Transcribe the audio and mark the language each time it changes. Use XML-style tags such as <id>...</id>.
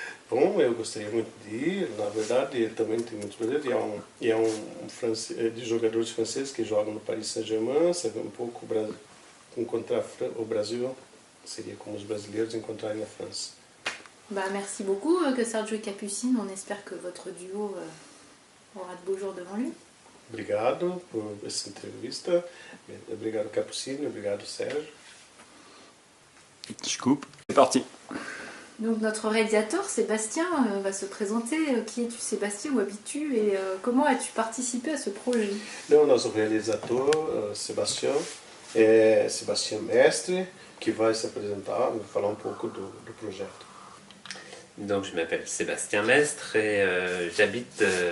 <pt>Bom, eu gostaria muito de ir. Na verdade, também tem muitos brasileiros. E é de jogadores franceses que jogam no Paris Saint-Germain. Sabe um pouco encontrar o Brasil seria como os brasileiros encontrarem a França.</pt> <fr>Merci beaucoup, que Sergio et Capucine. On espère que votre duo aura de beaux jours devant lui.</fr> <pt>Obrigado por essa entrevista. Obrigado, Capucine. Obrigado, Sérgio.</pt> <fr>Je coupe. C'est parti. Donc notre réalisateur Sébastien va se présenter. Qui es-tu, Sébastien, où habites-tu et comment as-tu participé à ce projet?</fr> <pt>Não, nosso realizador, Sebastião, é Sébastien Mestre,</pt> <fr>qui va</fr> <pt>se apresentar, vai falar pouco do projeto.</pt> <fr>Donc je m'appelle Sébastien Mestre et j'habite</fr>